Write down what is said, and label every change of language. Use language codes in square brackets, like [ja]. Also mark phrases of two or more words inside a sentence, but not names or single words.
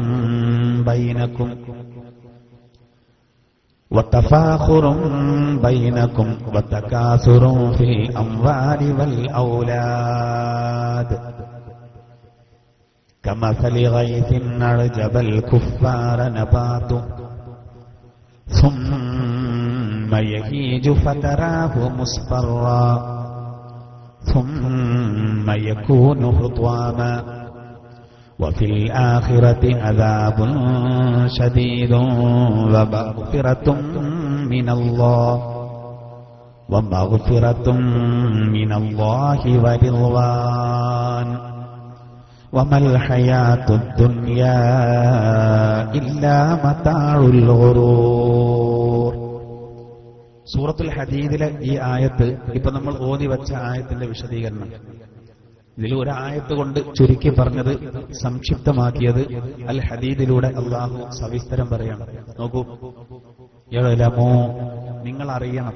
[ar] بينكم وتكاثر في الأموال والأولاد كمثل غيث أعجب الكفار نباته ثم يهيج فتراه مصفرا ثم يكون حطاما وفي الآخرة عذاب شديد ومغفرة من الله ورضوان وما الحياة الدنيا إلا متاع الغرور. [ml] സൂറത്തുൽ ഹദീദിലെ ഈ ആയത്ത് ഇപ്പൊ നമ്മൾ ഓതി വെച്ച ആയത്തിന്റെ വിശദീകരണം. ഇതിൽ ഒരു ആയത്ത് കൊണ്ട് ചുരുക്കി പറഞ്ഞത്, സംക്ഷിപ്തമാക്കിയത് അൽ ഹദീദിലൂടെ അള്ളാഹു സവിസ്തരം പറയണം. നോക്കൂ, യഅലമൂ, നിങ്ങൾ അറിയണം.